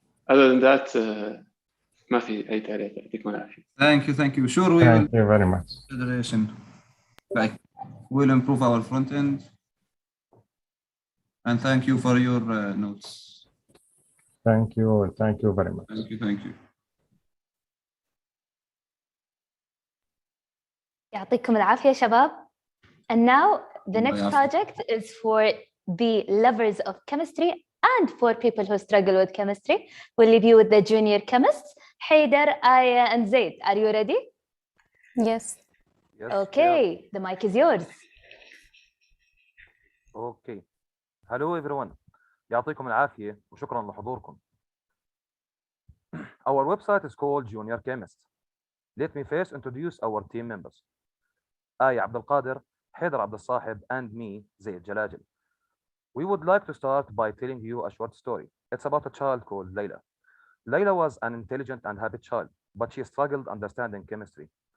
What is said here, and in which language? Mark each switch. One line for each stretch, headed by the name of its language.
English: Other than that
Arabic: ما في أي تعليق. يعطيكم العافية.
English: Thank you. Sure, we Thank you very much. consideration. Like, we'll improve our front end. And thank you for your notes. Thank you very much. Thank you.
Arabic: يعطيكم العافية شباب.
English: And now the next project is for the lovers of chemistry and for people who struggle with chemistry. We'll leave you with the junior chemists, Haider, Aya, and Zaid. Are you ready? Yes. Okay, the mic is yours. Okay. Hello everyone.
Arabic: يعطيكم العافية وشكرا لحضوركم.
English: Our website is called Junior Chemist. Let me first introduce our team members. Aya Abdul Qadir, Haider Abdul Sahib, and me, Zaid Jalajil. We would like to start by telling you a short story. It's about a child called Layla. Layla was an intelligent and happy child, but she struggled understanding chemistry.